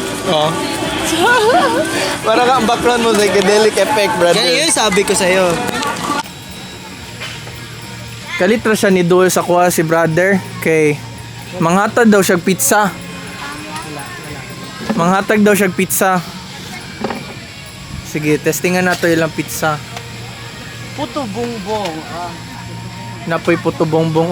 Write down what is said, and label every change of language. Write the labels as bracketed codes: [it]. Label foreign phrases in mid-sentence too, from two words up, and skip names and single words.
[tl] Oh. Parang ang background mo [en] psychedelic effect, [tl] brother. Yan yun sabi ko sa'yo. [ceb] Kalitra siya ni Dul sa kuha si brother kay manghatag daw siyang pizza. Manghatag daw siyang pizza. Sige, testingan nato ilang pizza. Puto bongbong. Napoy puto bongbong.